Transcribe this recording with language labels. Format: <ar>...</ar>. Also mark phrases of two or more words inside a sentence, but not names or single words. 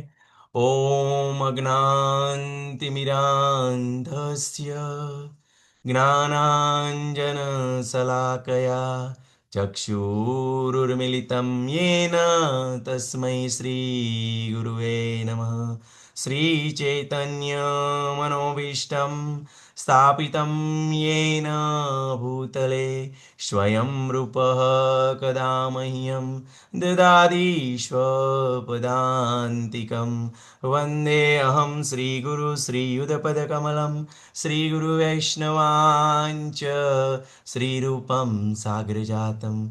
<sa>ઓમ અજ્ઞાનતિમિરાંધસ્ય જ્ઞાનાંજનશલાકયા ચક્ષુરુર્મિલિतं येन તસ્मै શ્રીગુરુવે નમઃ। શ્રીચૈતન્યમનોભીષ્ટં સ્થાપિतं येन भूतले स्वयं रूपः कदा मह्यं ददाति स्वपदान्तिकं। वन्देऽहं श्रीगुरु श्रीयुतपदकमलं श्रीगुरुवैष्णवाञ्च श्रीरूपं साग्रजातं</sa>